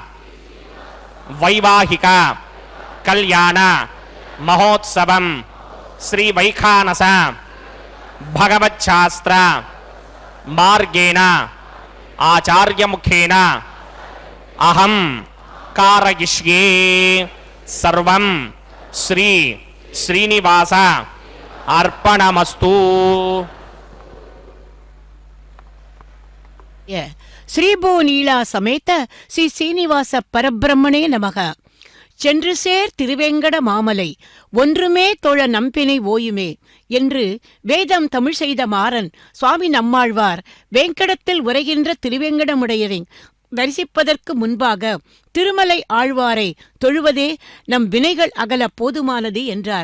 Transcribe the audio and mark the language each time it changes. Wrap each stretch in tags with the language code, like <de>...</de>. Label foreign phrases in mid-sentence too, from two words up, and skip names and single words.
<sa>వైవాహిక కళ్యాణ మహోత్సవం శ్రీ వైఖానస భగవచ్ఛాస్త్ర మార్గేణ ఆచార్యముఖేన అహం కారయిష్యే సర్వం శ్రీ శ్రీనివాస అర్పణమస్తు. ஸ்ரீபூநீலா சமேத ஸ்ரீ சீனிவாச பரபிரம்மனே நமக.</sa> <ta>சென்று சேர் திருவேங்கட மாமலை ஒன்றுமே தோழ நம்பினை ஓயுமே என்று வேதம் தமிழ் செய்த மாறன் சுவாமி நம்மாழ்வார் வேங்கடத்தில் உரைகின்ற திருவேங்கடமுடையரை தரிசிப்பதற்கு முன்பாக திருமலை ஆழ்வாரை தொழுவதே நம் வினைகள் அகல போதுமானது என்றார்.</ta>